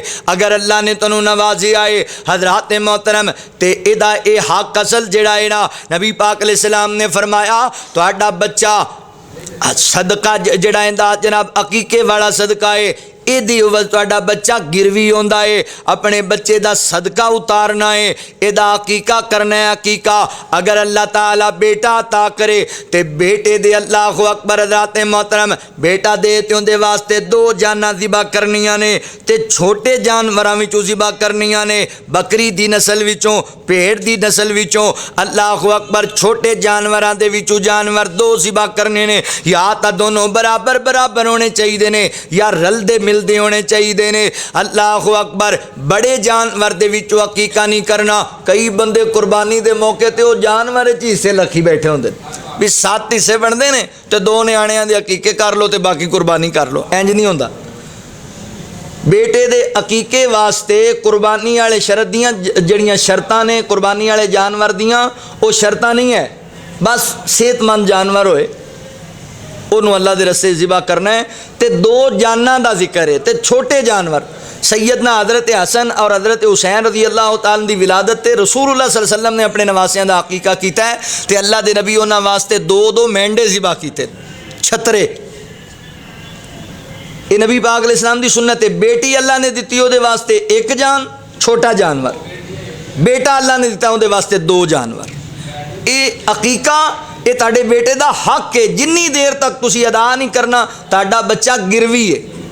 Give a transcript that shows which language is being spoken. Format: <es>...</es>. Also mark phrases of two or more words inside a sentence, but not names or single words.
<pa>اگر اللہ نے تنوں نوازے آئے حضرات محترم تے ادا اے حق اصل جڑا ہے نا نبی پاک</pa> <ar>علیہ السلام</ar> <pa>نے فرمایا تہاڈا بچہ صدقہ جڑا ہے جناب عقیقے والا صدقہ ہے ایدی عوض تہاڈا بچہ گروی ہوندا ہے. اپنے بچے دا صدقہ اتارنا ہے, ایدا عقیقہ کرنا ہے. عقیقہ اگر اللہ تعالیٰ بیٹا عطا کرے تے بیٹے دے</pa> <ar>اللہ اکبر</ar> <pa>حضرات محترم بیٹا دے تے اندے واسطے 2 جاناں ذبح کرنیاں نے تے چھوٹے جانوراں وچوں ذبح کرنیاں نے. بکری دی نسل وچوں, بھیڑ دی نسل وچوں.</pa> <ar>اللہ اکبر</ar> <pa>چھوٹے جانوراں دے وچوں جانور 2 ذبح کرنے نے, یا تا دونوں برابر برابر ہونے چاہیے نے یا رل دے مل دے ہونے چاہیے نے.</pa> <ar>اللہ اکبر.</ar> <pa>بڑے جانور دے وچوں عقیقہ نہیں کرنا. کئی بندے قربانی دے موقع تے وہ جانور حصے لکھی بیٹھے ہوندے بھی 7 حصے</pa> <ur>بنتے ہیں تو</ur> <pa>2 نیاڑیاں دے عقیقے کر لو تے باقی قربانی کر لو. انج نہیں ہوندا. بیٹے دے عقیقے واسطے قربانی والے شرط دیاں جڑیاں شرطاں نے قربانی والے جانور دیاں وہ شرطاں نہیں ہے, بس صحت مند جانور ہوئے انہوں اللہ دے رستے ذبح کرنا ہے. تے 2 جاناں دا ذکر ہے تے چھوٹے جانور. سیدنا حضرت حسن اور حضرت حسین</pa> <ar>رضی اللہ تعالیٰ</ar> <pa>دی ولادت تے رسول اللہ</pa> <ar>صلی اللہ علیہ وسلم</ar> <pa>نے اپنے نواسیاں دا عقیقہ کیتا ہے تے اللہ دے نبی انہاں واسطے 2 مینڈے ذبح کیتے چھترے. یہ نبی پاک</pa> <ar>علیہ السلام</ar> <pa>دی سنت ہے. بیٹی اللہ نے دیتی وہ دے واسطے 1 جان چھوٹا جانور, بیٹا اللہ نے دیتا وہ دے واسطے 2 جانور. یہ عقیقہ یہ تہاڈے بیٹے دا حق ہے. جنی دیر تک تسی ادا نہیں کرنا تہاڈا بچہ گروی ہے.</pa>